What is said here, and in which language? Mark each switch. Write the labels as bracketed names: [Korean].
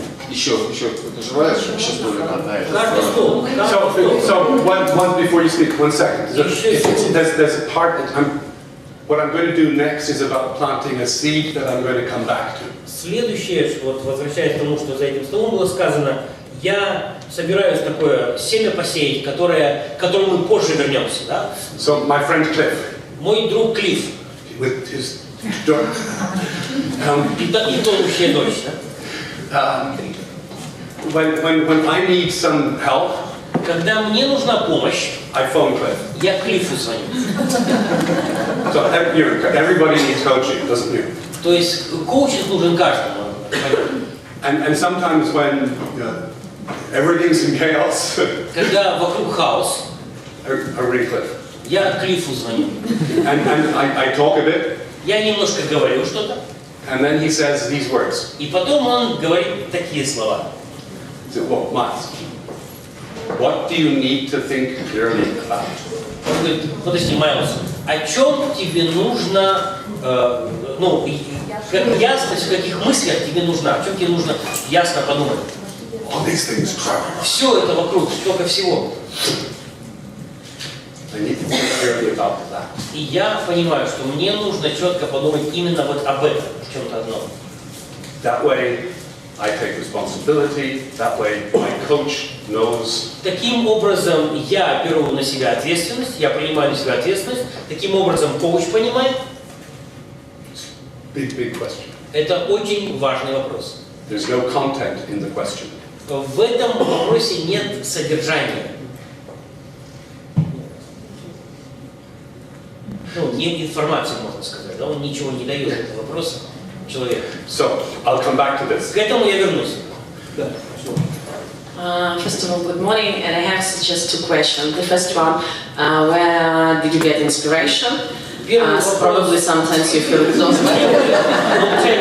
[Russian] Еще кто-то желает, чтобы сейчас были на [English] So one before you speak, 1 second. There's a part that what I'm going to do next is about planting a seed that I'm going to come back to. [Russian] Следующее, вот возвращаясь к тому, что за этим столом было сказано, я собираюсь такое семя посеять, к которому мы позже вернемся, да? [English] So my friend Cliff, [Russian] Мой друг Клифф, [English] with his daughter, [Russian] и тонущая дочь, да? [English] when I need some help, [Russian] Когда мне нужна помощь, [English] I phone Cliff. [Russian] я Клиффу звоню. [English] So everybody needs coaching, doesn't you? [Russian] То есть коучинг нужен каждому. [English] And sometimes when everything's in chaos, [Russian] Когда вокруг хаос, [English] I ring Cliff. [Russian] я Клиффу звоню. [English] And I talk a bit, [Russian] Я немножко говорю что-то, [English] and then he says these words. [Russian] и потом он говорит такие слова. [English] He said, well, Myles, what do you need to think clearly about? [Russian] Он говорит, подожди, Майлз, о чем тебе нужно, как ясность, в каких мыслях тебе нужна, о чем тебе нужно ясно подумать. [English] All these things, Trevor. [Russian] Все это вокруг, столько всего. [English] I need to think clearly about that. [Russian] И я понимаю, что мне нужно четко подумать именно вот об этом, в чем-то одном. [English] That way, I take responsibility. That way, my coach knows. [Russian] Таким образом, я беру на себя ответственность, я принимаю на себя ответственность. Таким образом, коуч понимает. [English] Big question. [Russian] Это очень важный вопрос. [English] There's no content in the question. [Russian] В этом вопросе нет содержания. Нет информации, можно сказать. Да? Он ничего не дает этого вопроса человеку. [English] So, I'll come back to this. [Russian] К этому я вернусь. [English] First of all, good morning, and I have just two questions. The first one, where did you get inspiration? Probably sometimes you feel exhausted.